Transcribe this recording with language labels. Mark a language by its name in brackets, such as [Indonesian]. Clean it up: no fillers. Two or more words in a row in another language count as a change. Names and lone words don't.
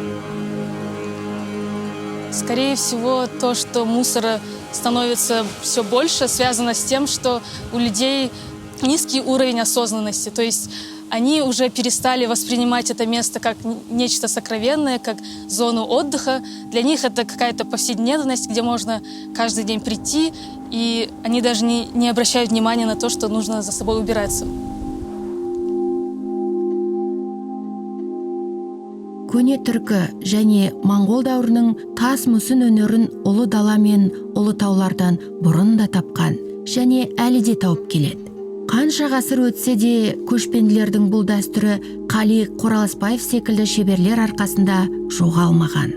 [Russian] Скорее всего, то, что мусора становится все больше, связано с тем, что у людей низкий уровень осознанности. То есть они уже перестали воспринимать это место как нечто сокровенное, как зону отдыха. Для них это какая-то повседневность, где можно каждый день прийти, и они даже не обращают внимания на то, что нужно за собой убираться. [Kazakh] Көне түркі және моңғол дәуірінің тас мүсін өнерін ұлы дала мен ұлы таулардан бұрын да тапқан және әлі де тауып келеді. Қанша ғасыр өтсе де көшпенділердің бұл дәстүрі Қали Қораласбаев секілді шеберлер арқасында жоғалмаған.